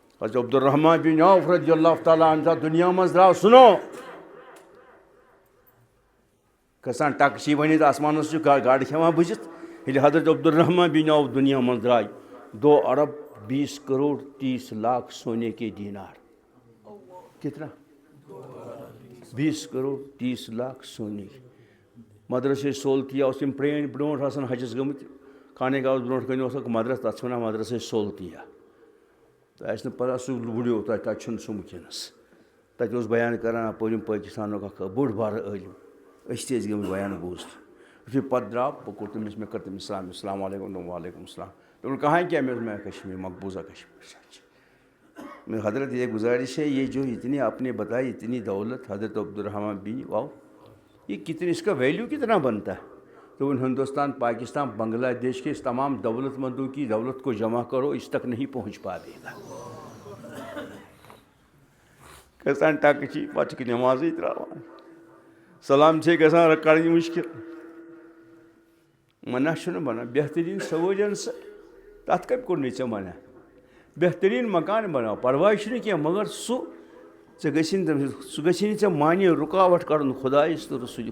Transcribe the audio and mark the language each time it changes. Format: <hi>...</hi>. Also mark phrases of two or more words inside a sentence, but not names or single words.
<ks>حضرت عبدالرحمان بن عوف رضی اللہ تعالیٰ عنہ دنیا مز درٛاو سُنو کھسان ٹکچی ؤنِتھ آسمانس گاڑِ کھٮ۪وان بٕزِتھ ییٚلہِ حضرت عبدالرحمان بن عوف دنیا منٛز درٛاے 2 ارب 20 کروڑ 30 لاکھ</ks> <ur>سونے کے دینار. کتنا 20 کروڑ 30 لاکھ سونے.</ur> <ks>مدرسے سولتیا اوس تِم پرٛٲنۍ برونٛٹھ آسان حجس گٔمٕتۍ خانے کعبس برونٛٹھ کَنہِ اوس اکھ مدرسہٕ تَتھ چھِ وَنان مدرسے سولتیا. تۄہہِ آسہِ نہٕ پَتہ سُہ وٕڑیو تَتہِ چھُنہٕ سُہ وٕنکٮ۪نَس. تَتہِ اوس بیان کران اَپٲرۍ پٲکِستانُک اکھ بوٚڑ بارٕ عٲلِم أسۍ تہِ ٲسۍ گٔمٕتۍ بیان بوٗزِتھ. یُتھُے پَتہٕ درٛاو بہٕ کوٚر تٔمِس مےٚ کٔر تٔمِس سلام</ks> <ar>السلام علیکُم</ar> <ks>دوٚپُن</ks> <ar>وعلیکُم السلام.</ar> <ur>دوٚپُن کہاں کیا</ur> <ks>مےٚ دوٚپ</ks> <ur>میں کشمیٖر مقبوضہ کشمیر. میں حضرت یہ گزارش ہے یہ جو اتنی آپ نے بتائی اتنی دولت حضرت عبدالرحمان بن عوف یہ کتنی اس کا ویلیو کتنا بنتا ہے. تو ان ہندوستان پاکستان بنگلہ دیش کے اس تمام دولت مندوں کی دولت کو جمع کرو اس تک نہیں پہنچ پائے گا.</ur> <ks>گژھان ٹکچی پتہٕ چھُکھ نٮ۪مازٕے ترٛاوان سلام چھے گژھان کَڑٕنۍ مُشکل. منع چھُنہٕ بنان بہتریٖن سوٲجن سا تَتھ کَتہِ کوٚر نہٕ ژےٚ منع. بہتریٖن مکان بناو پرواے چھُنہٕ کینٛہہ مگر سُہ ژےٚ گژھی نہٕ ژےٚ معنی رُکاوٹ کَرُن خۄدایَس تہٕ رسوٗلِک.</ks>